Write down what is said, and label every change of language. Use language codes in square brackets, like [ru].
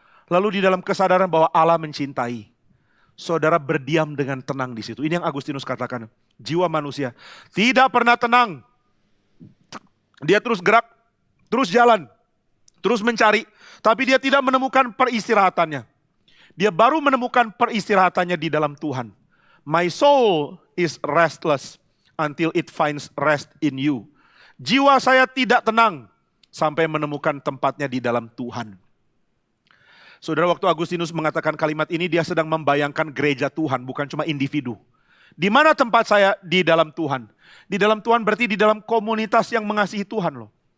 [id] Lalu di dalam kesadaran bahwa Allah mencintai, saudara berdiam dengan tenang di situ. Ini yang Agustinus katakan. Jiwa manusia tidak pernah tenang. Dia terus gerak, terus jalan, terus mencari. Tapi dia tidak menemukan peristirahatannya. Dia baru menemukan peristirahatannya di dalam Tuhan. [en] My soul is restless until it finds rest in you. [id] Jiwa saya tidak tenang sampai menemukan tempatnya di dalam Tuhan. Saudara, waktu Agustinus mengatakan kalimat ini, dia sedang membayangkan gereja Tuhan, bukan cuma individu. Di mana tempat saya? Di dalam Tuhan. Di dalam Tuhan berarti di dalam komunitas yang mengasihi Tuhan loh.